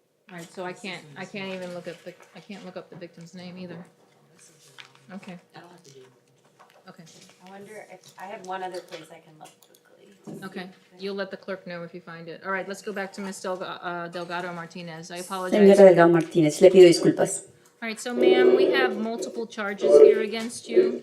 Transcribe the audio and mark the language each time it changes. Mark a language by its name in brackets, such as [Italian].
[English] Right, so I can't even look at I can't look up the victim's name either. Okay. Okay, I wonder if, I have one other place I can look quickly. okay. You'll let the clerk know if you find it. All right, let's go back to Ms. Delgado Martinez. I apologize. [Spanish] Señora Delgado Martínez, le pido disculpas. [English] All right, so ma'am, we have multiple charges here against you.